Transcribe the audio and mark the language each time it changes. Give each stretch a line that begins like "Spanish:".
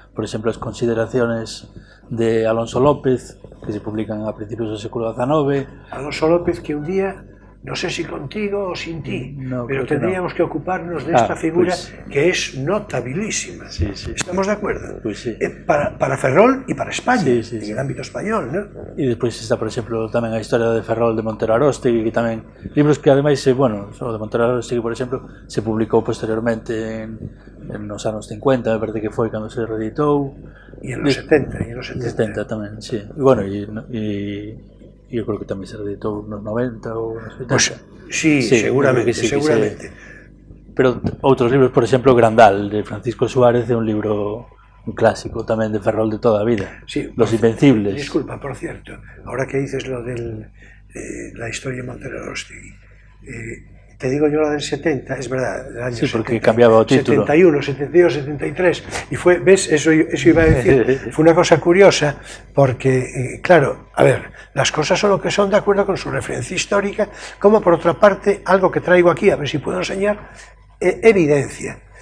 Galician: Por exemplo, as consideraciones de Alonso López, que se publican a principios do século XIX.
Spanish: Alonso López, que un día, no sé si contigo o sin ti, no, pero tendríamos que ocuparnos de esta figura que es notabilísima. Sí, sí. ¿Estamos de acuerdo? Pues sí. Para Ferrol y para España, sí, en el ámbito español, ¿no?
Galician: E despois está, por exemplo, tamén a historia de Ferrol de Montero Aróstegui, que tamén, libros que ademais, bueno, o de Montero Aróstegui, por exemplo, se publicou posteriormente en nos anos 50, me parece que foi cando se reeditou.
Spanish: E en los 70, e en los
Galician: 70 tamén, sí. E, bueno, e eu creo que tamén se reeditou nos 90 ou nos 80.
Spanish: Pues, sí, seguramente, sí, seguramente.
Galician: Pero outros libros, por exemplo, Grandal, de Francisco Suárez, é un libro un clásico tamén de Ferrol de toda a vida.
Spanish: Sí, Los Invencibles. Disculpa, por cierto, ahora que dices lo de la historia de Montero Aróstegui, te digo yo la del 70, es verdad, el año Sí, porque 70,
Galician: cambiaba o título.
Spanish: 71, 72, 73, y fue, ¿ves? Eso iba a decir, fue una cosa curiosa, porque, claro, a ver, las cosas son lo que son de acuerdo con su referencia histórica, como por otra parte, algo que traigo aquí, a ver si puedo enseñar, evidencia.